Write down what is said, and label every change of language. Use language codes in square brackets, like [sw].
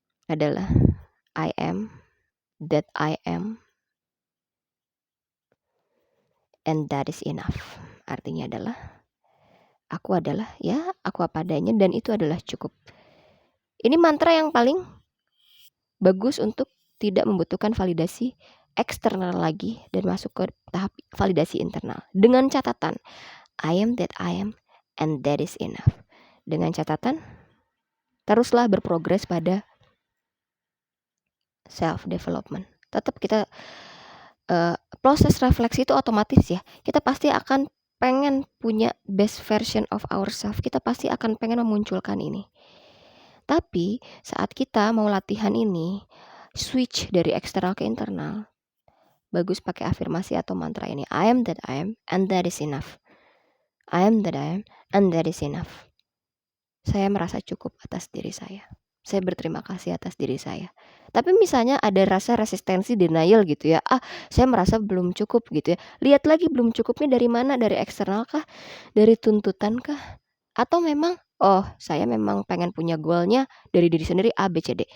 [en] Adalah I am that I am, and that is enough. [id] Artinya adalah aku adalah ya, aku apa adanya, dan itu adalah cukup. Ini mantra yang paling bagus untuk tidak membutuhkan validasi eksternal lagi dan masuk ke tahap validasi internal. Dengan catatan, [en] I am that I am and that is enough. [id] Dengan catatan, teruslah berprogres pada self development. Tetap kita proses refleksi itu otomatis ya. Kita pasti akan pengen punya [en] best version of ourselves. [id] Kita pasti akan pengen memunculkan ini. Tapi saat kita mau latihan ini, switch dari eksternal ke internal, bagus pakai afirmasi atau mantra ini. [en] I am that I am and that is enough. I am that I am and that is enough. [id] Saya merasa cukup atas diri saya. Saya berterima kasih atas diri saya. Tapi misalnya ada rasa resistensi, denial gitu ya. Saya merasa belum cukup gitu ya. Lihat lagi belum cukupnya dari mana? Dari eksternal kah? Dari tuntutan kah? Atau memang saya memang pengen punya goalnya dari diri sendiri A, B, C, D.